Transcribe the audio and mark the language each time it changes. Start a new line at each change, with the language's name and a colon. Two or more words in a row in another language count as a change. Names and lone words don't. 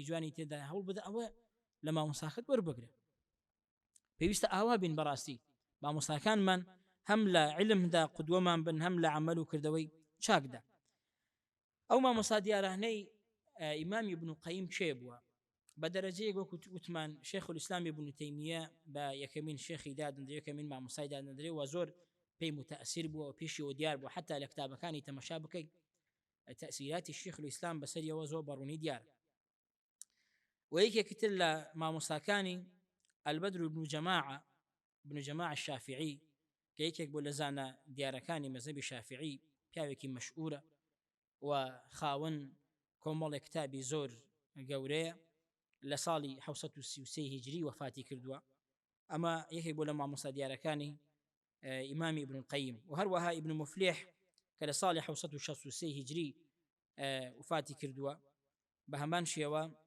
Central Kurdish: جوانی تێدا هەوڵ بدە ئەوە لە مامۆساکەت وەربگرە پێویستە ئاوا بین بەڕاستی مامۆساکانمان هەم لە علمدا قودوەمان بن هەم لە عەمەل و کردەوەی چاکدا ئەو مامۆسا دیارانەی ئیمامی ابن القەیم کێ بووە بە دەرەجەیەک وەکو وتمان شێخ الإسلام ابن تەیمیە بە یەکەمین شێخی دادەندرێ یەکەمین مامۆسای دادەندرێ و زۆر پێی متەئسیر بووە و پێشی و دیار بوو حتا لە کتابەکانی تەمەشا بکەی تەئسیراتی شێخ الإسلام بەسەریەوە زۆر بەڕوونی دیار و یەکێکتر لە مامۆساکانی البدر بن جماعة الشافعي کە یەکێک بۆ لە زانە دیارەکانی مەزهەبی شافعی پیاوێکی مەشهورە و خاوەن کۆمەڵێک کتابی زۆر گەورەیە لە ساڵی 1933 هیجری وفاتی کردووە ئەمە یەکێک بۆ لە مامۆستا دیارەکانی ئیمامی ابن القەیم و هەروەها ابن مفلح کە لە ساڵی 1963 هیجری وفاتی کردووە بە هەمان شێوە